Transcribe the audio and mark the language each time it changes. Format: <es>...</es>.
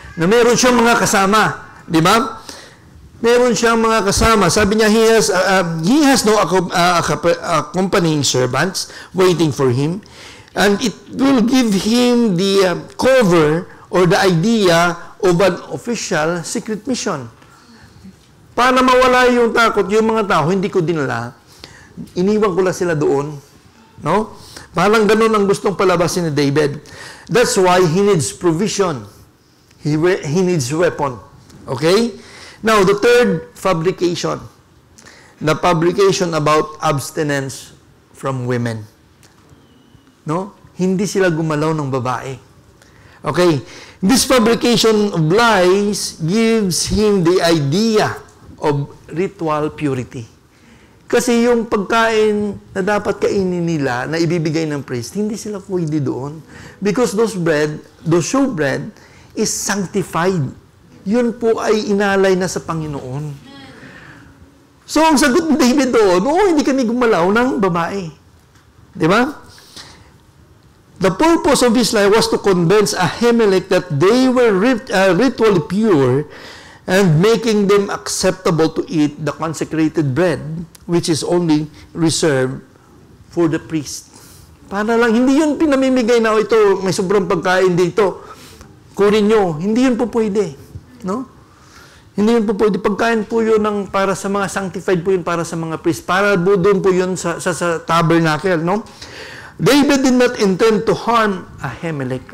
<tl>Na meron siyang mga kasama, di ba? Meron siyang mga kasama. Sabi niya,</tl> <en>he has no accompanying servants waiting for him. And it will give him the cover or the idea of an official secret mission.</en> <tl>Para mawala yung takot, yung mga tao, hindi ko dinala, iniwan ko lang sila doon. No? Parang ganun ang gustong palabasin ni David.</tl> <en>That's why he needs provision. He needs weapon. Okay? Now, the third fabrication, the fabrication about abstinence from women. No?</en> <tl>Hindi sila gumalaw ng babae. Okay?</tl> <en>This fabrication of lies gives him the idea of ritual purity.</en> <tl>Kasi yung pagkain na dapat kainin nila, na ibibigay ng priest, hindi sila pwede doon.</tl> <en>Because those showbread is sanctified.</en> <tl>Yun po ay inalay na sa Panginoon. So, ang sagot ni David doon, hindi kami gumalaw ng babae. Di ba?</tl> <en>The purpose of his life was to convince Ahimelech that they were ritually pure and making them acceptable to eat the consecrated bread, which is only reserved for the priest.</en> <tl>Para lang, hindi yun pinamimigay na, ito, may sobrang pagkain dito. Kunin nyo. Hindi yun po pwede. No? Hindi yun po pwede. Pagkain po yun para sa mga sanctified po yun, para sa mga priest. Para po doon po yun sa tabernacle. No?</tl> <en>David did not intend to harm Ahimelech.</en>